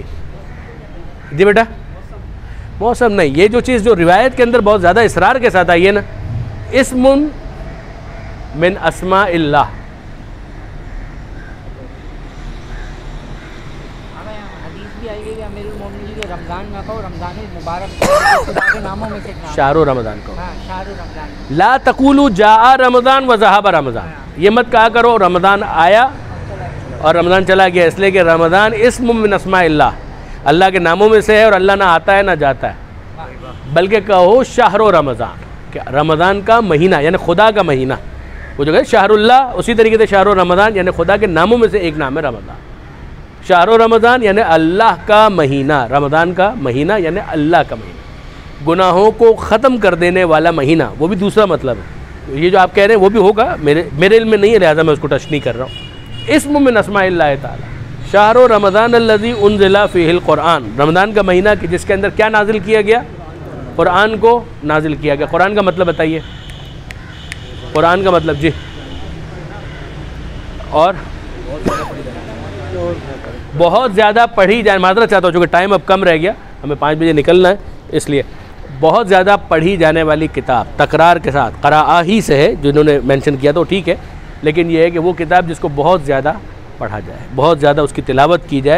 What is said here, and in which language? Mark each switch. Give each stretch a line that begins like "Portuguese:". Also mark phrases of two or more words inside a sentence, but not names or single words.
Urdu: جی بیٹا، موسم نہیں، یہ جو چیز جو روایت کے اندر بہت زیادہ اصرار کے ساتھ آئی ہے نا,
Arabic: اسم من أسماء الله.
Urdu: رمضان نہ کہو، رمضان مبارک کے ناموں میں سے
Arabic: شهر رمضان को। हाँ, شهر رمضان. لا تقولوا جاء رمضان وذهب رمضان,
Urdu: یہ مت کہا کرو رمضان آیا اور رمضان چلا گیا، اس لیے کہ رمضان
Arabic: اسم من أسماء الله,
Urdu: اللہ کے ناموں میں سے ہے اور اللہ نہ آتا ہے نہ جاتا ہے. بلکہ کہو
Arabic: شهر رمضان,
Urdu: کیا رمضان کا مہینہ یعنی خدا کا مہینہ. وہ جو ہے شہر اللہ، اسی طریقے سے
Arabic: شهر رمضان
Urdu: یعنی خدا کے ناموں میں سے ایک نام ہے رمضان.
Arabic: شهر رمضان
Urdu: یعنی اللہ کا مہینہ، رمضان کا مہینہ یعنی اللہ کا مہینہ، گناہوں کو ختم کر دینے والا مہینہ، وہ بھی دوسرا مطلب ہے. یہ جو آپ کہہ رہے ہیں وہ بھی ہوگا، میرے علم میں نہیں ہے، لہٰذا میں اس کو ٹچ نہیں کر رہا ہوں.
Arabic: اسم من أسماء الله تعالى، شهر رمضان الذي أنزل فيه القرآن,
Urdu: رمضان کا مہینہ کہ جس کے اندر کیا نازل کیا گیا? قرآن کو نازل کیا گیا۔ قرآن کا مطلب بتائیے، قرآن کا مطلب جی. اور بہت زیادہ پڑھی جائے، معذرت چاہتا ہوں چونکہ ٹائم اب کم رہ گیا، ہمیں 5 بجے نکلنا ہے، اس لیے بہت زیادہ پڑھی جانے والی کتاب تکرار کے ساتھ قراءة ہی سے ہے، جنہوں نے مینشن کیا تو ٹھیک ہے، لیکن یہ ہے کہ وہ کتاب جس کو بہت زیادہ پڑھا جائے، بہت زیادہ اس کی تلاوت کی جائے.